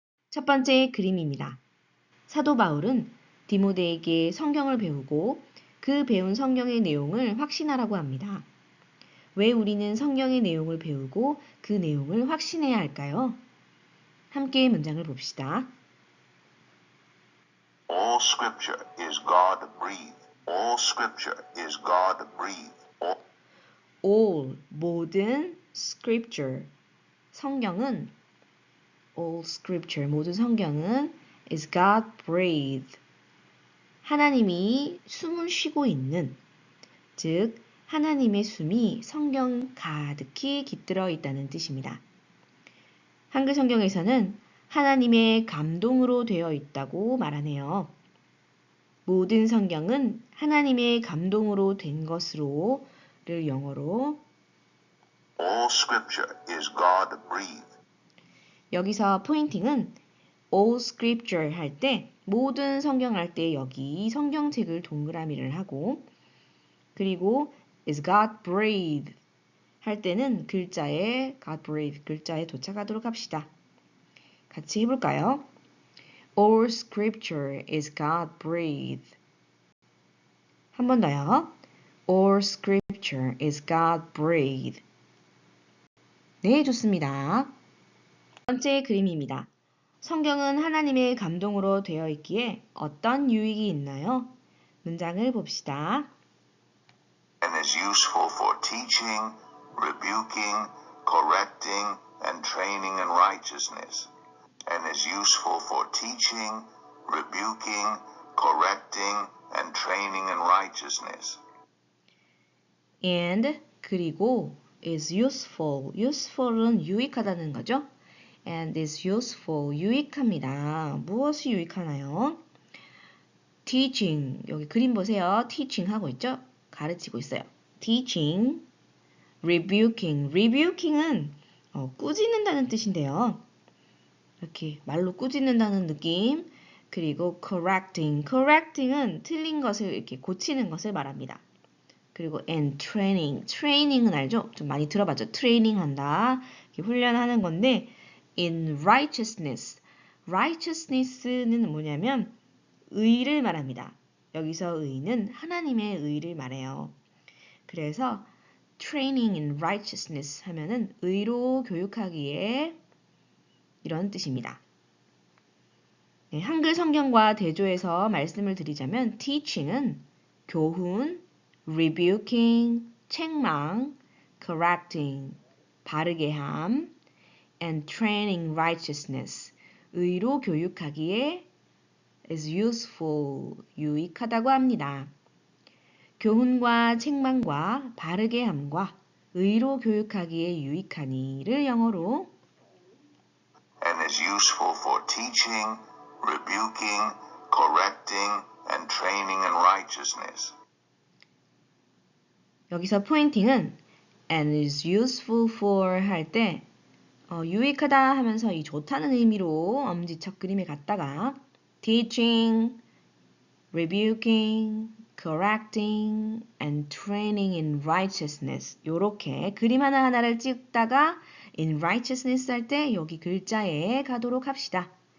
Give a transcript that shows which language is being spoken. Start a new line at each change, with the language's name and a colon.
Korean: 첫 번째 그림입니다. 사도 바울은 디모데에게 성경을 배우고 그 배운 성경의 내용을 확신하라고 합니다. 왜 우리는 성경의 내용을 배우고 그 내용을 확신해야 할까요? 함께 문장을 봅시다.
English: All scripture is God-breathed. All scripture is God-breathed. All,
Korean: 모든
English: scripture,
Korean: 성경은
English: all scripture,
Korean: 모든 성경은
English: is God-breathed.
Korean: 하나님이 숨을 쉬고 있는, 즉 하나님의 숨이 성경 가득히 깃들어 있다는 뜻입니다. 한글 성경에서는 하나님의 감동으로 되어 있다고 말하네요. 모든 성경은 하나님의 감동으로 된 것으로 를 영어로
English: All scripture is God-breathed.
Korean: 여기서 포인팅은
English: all scripture
Korean: 할 때 모든 성경 할 때 여기 성경책을 동그라미를 하고 그리고
English: is God-breathed
Korean: 할 때는 글자에 God-breathed 글자에 도착하도록 합시다. 같이 해볼까요?
English: All scripture is God-breathed.
Korean: 한 번 더요.
English: All scripture is God-breathed.
Korean: 네, 좋습니다. 첫 번째 그림입니다. 성경은 하나님의 감동으로 되어 있기에 어떤 유익이 있나요? 문장을 봅시다.
English: And is useful for teaching, rebuking, correcting, and training in righteousness. And is useful for teaching, rebuking, correcting, and training in righteousness. And
Korean: 그리고
English: is useful.
Korean: useful은 유익하다는 거죠.
English: And is useful.
Korean: 유익합니다. 무엇이 유익하나요? teaching. 여기 그림 보세요. teaching 하고 있죠? 가르치고 있어요. teaching. rebuking. rebuking은 꾸짖는다는 뜻인데요. 이렇게 말로 꾸짖는다는 느낌. 그리고 correcting. correcting은 틀린 것을 이렇게 고치는 것을 말합니다. 그리고 and training. training은 알죠? 좀 많이 들어봤죠? 트레이닝 한다. 훈련하는 건데 in righteousness. righteousness는 뭐냐면 의를 말합니다. 여기서 의는 하나님의 의를 말해요. 그래서
English: training in righteousness
Korean: 하면은 의로 교육하기에 이런 뜻입니다. 네, 한글 성경과 대조해서 말씀을 드리자면 teaching은 교훈, rebuking, 책망, correcting, 바르게 함,
English: and training righteousness,
Korean: 의로 교육하기에
English: is useful,
Korean: 유익하다고 합니다. 교훈과 책망과 바르게 함과 의로 교육하기에 유익하니를 영어로
English: and is useful for teaching, rebuking, correcting, and training in righteousness.
Korean: 여기서 포인팅은
English: and is useful for
Korean: 할 때 유익하다 하면서 이 좋다는 의미로 엄지척 그림에 갖다가
English: teaching, rebuking, correcting, and training in righteousness
Korean: 요렇게 그림 하나하나를 찍다가 in righteousness 할 때 여기 글자에 가도록 합시다.